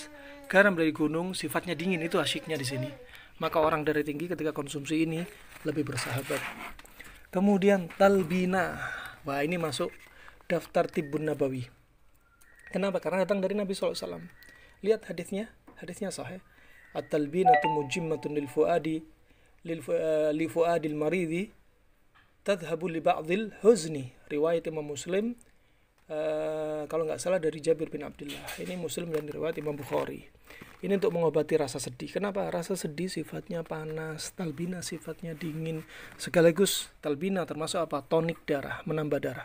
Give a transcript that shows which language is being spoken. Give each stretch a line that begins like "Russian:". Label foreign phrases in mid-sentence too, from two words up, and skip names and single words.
Indonesian: Garam dari gunung sifatnya dingin. Itu asyiknya di sini. Maka orang darah tinggi ketika konsumsi ini lebih bersahabat. Kemudian talbina. Wah, ini masuk daftar Tibbun Nabawi. Kenapa? Karena datang dari Nabi SAW. Lihat hadisnya sahih.
Arabic: التلبينة مجمة لفؤاد المريض تذهب لبعض الحزن.
Indonesian: Riwayat Imam Muslim, kalau nggak salah dari Jabir bin Abdullah. Ini Muslim dan riwayat Imam Bukhari. Ini untuk mengobati rasa sedih. Kenapa? Rasa sedih sifatnya panas, talbina sifatnya dingin. Sekaligus talbina termasuk apa? Tonik darah, menambah darah.